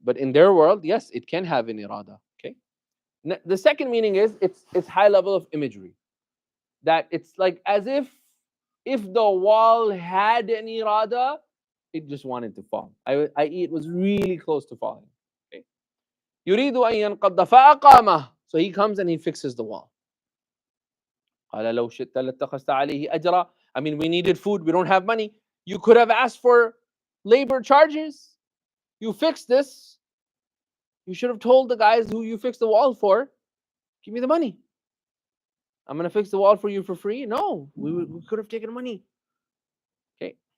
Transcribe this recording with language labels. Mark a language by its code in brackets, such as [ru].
[en] But in their world, yes, it can have an irada. Okay. The second meaning is it's high level of imagery. That it's like as if the wall had an irada, it just wanted to fall. I.e., it was really close to falling. [ar] Okay. يريد أن ينقض فأقامه. [en] So he comes and he fixes the wall. [ar] قال لو شئت لاتخذت عليه أجرا. [en] I mean, we needed food. We don't have money. You could have asked for labor charges. You fixed this. You should have told the guys who you fixed the wall for, give me the money. I'm going to fix the wall for you for free. No, we could have taken money. Okay.